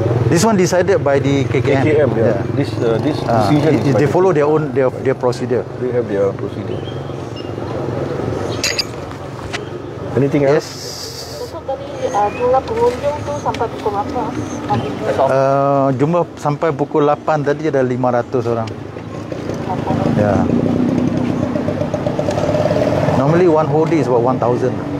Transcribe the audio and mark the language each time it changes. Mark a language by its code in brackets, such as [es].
[en] This one decided by the KKM. KKM, yeah. This decision is by They the- follow their own their procedure. They have their procedure. Anything else? Yes. [ms] Besok tadi jumlah pengunjung tu sampai pukul berapa? Pagi. [en] That's all. [ms] Jumlah sampai pukul 8 tadi ada 500 orang. Ya. [en] Normally one whole day is about 1,000.